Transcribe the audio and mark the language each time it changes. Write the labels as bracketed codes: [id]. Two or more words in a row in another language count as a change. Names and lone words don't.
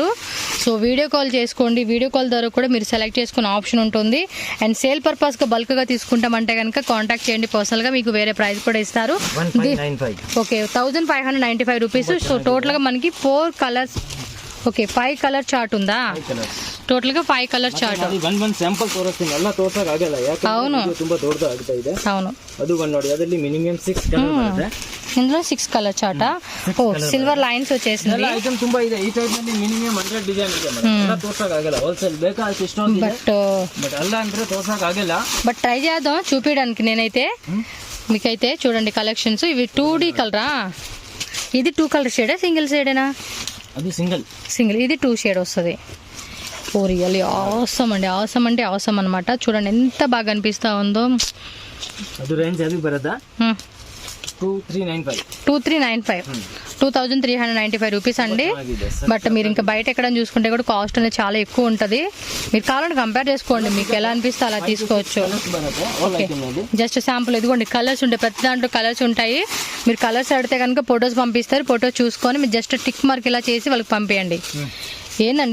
[en] so video call [te] చేసుకోండి, [en] video call [te] ద్వారా కూడా మీరు సెలెక్ట్ చేసుకునే ఆప్షన్ ఉంటుంది. [en] and sale [te] పర్పస్గా బల్క్గా తీసుకుంటామంటే కనుక కాంటాక్ట్ చేయండి, పర్సనల్గా మీకు వేరే ప్రైస్ కూడా ఇస్తారు. ఓకే, 1595 రూపీస్. సో టోటల్గా మనకి 4 [en] colors, okay 5 color chart [te] ఉందా? [kn] ಟೋಟಲ್ ಗೆ 5 [en] color chart. [kn] ಒಂದು ಸ್ಯಾಂಪಲ್ ತೋರಿಸ್ತೀನಿ, ಎಲ್ಲ ತೋರ್ಸಕ್ ಆಗಲ್ಲ ಯಾಕಂದ್ರೆ ತುಂಬಾ ದೊಡ್ಡದಾಗ್ತಾ ಇದೆ. [te] అవును, [kn] ಅದು ಒಂದು ನೋಡಿ, ಅದರಲ್ಲಿ [en] minimum 6 color [kn] ಬರುತ್ತೆ. [te] ఇందులో 6 [en] color chart. oh silver lines [te] వచ్చేసింది. [kn] ಎಲ್ಲ ಐಟಮ್ ತುಂಬಾ ಇದೆ ಈ ಟೈಪ್ ನಲ್ಲಿ. [en] minimum 100 design [kn] ಇದೆ ಮೇಡಂ, ಎಲ್ಲ ತೋರ್ಸಕ್ ಆಗಲ್ಲ. ಹೋಲ್ಸೇಲ್ ಬೇಕಾ ಇಷ್ಟ [te] బట్ [kn] ಅಲ್ಲ ಅಂದ್ರೆ ತೋರ್ಸಕ್ ಆಗಲ್ಲ. [en] but try [te] చేద్దాం చూపించడానికి. నేనైతే మీకైతే చూడండి కలెక్షన్స్. ఇవి 2D కలరా? ఇది 2 [en] color shade, [te] సింగిల్ షేడేనా? అది సింగిల్. ఇది 2 షేడ్ వస్తుంది. [en] oh really awesome [te] అండి, ఆసమ్ అంటే ఆసమ్ అనమాట. చూడండి ఎంత బాగా అనిపిస్తా ఉందో. [kn] ಅದು ರೇಂಜ್ ಅದು ಬರುತ್ತಾ 2395. [te] 2395 రూపీస్ అండి. బట్ మీరు ఇంకా బయట ఎక్కడ చూసుకుంటే కూడా కాస్ట్ అనేది చాలా ఎక్కువ ఉంటుంది. మీరు కావాలంటే కంపేర్ చేసుకోండి, మీకు ఎలా అనిపిస్తే అలా తీసుకోవచ్చు. [en] okay, just sample [te] ఇదిగోండి, కలర్స్ ఉంటాయి, ప్రతి దాంట్లో కలర్స్ ఉంటాయి. మీరు కలర్స్ అడిగితే కనుక ఫొటోస్ పంపిస్తారు, ఫొటోస్ చూసుకొని మీరు [en] just tick mark [te] ఇలా చేసి వాళ్ళకి పంపించండి.